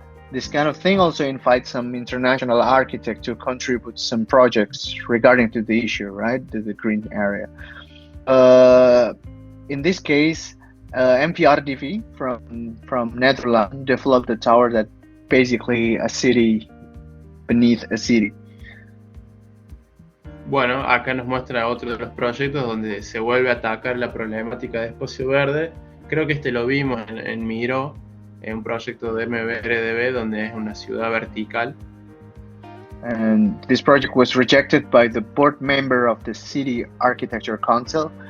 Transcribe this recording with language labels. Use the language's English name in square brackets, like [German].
[English] This kind of thing also invites some international architects to contribute some projects regarding to the issue, right? The green area. In this case, MPRDV from Netherlands developed a tower that basically a city beneath a city. [Spanish] Bueno, acá nos muestra otro de los proyectos donde se vuelve a atacar la problemática de espacio verde. Creo que este lo vimos en Miro, en un proyecto de MBRDB donde es una ciudad vertical. [English] And this project was rejected by the board member of the City Architecture Council.